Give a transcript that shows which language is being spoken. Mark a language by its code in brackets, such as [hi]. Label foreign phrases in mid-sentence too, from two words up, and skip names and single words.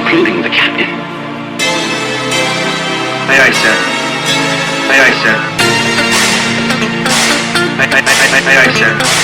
[en] including the captain. Aye, aye, sir. Aye, aye, sir. Aye, aye, aye, aye, aye, aye, sir.